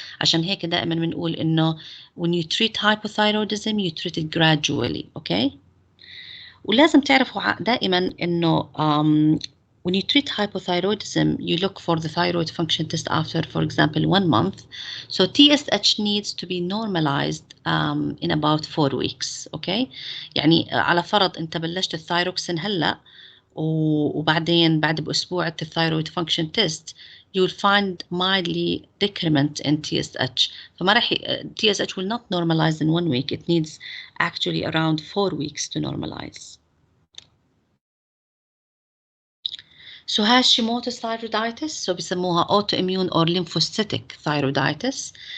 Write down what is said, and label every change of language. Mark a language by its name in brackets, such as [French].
[Arabic] عشان هيك دائما بنقول انه [English] when you treat hypothyroidism you treat it gradually. Okay. [Arabic] ولازم تعرفوا دائما انه [English] when you treat hypothyroidism, you look for the thyroid function test after, for example, 1 month. So TSH needs to be normalized in about 4 weeks. Okay. [Arabic] يعني على فرض انت بلشت الثايروكسين هلا وبعدين بعد بأسبوع الثايرويد [English] function test, you'll find mildly decrement in TSH. [Arabic] فما راح [English] TSH will not normalize in 1 week. It needs actually around 4 weeks to normalize. So Hashimoto's thyroiditis, so بيسموها autoimmune or lymphocytic thyroiditis.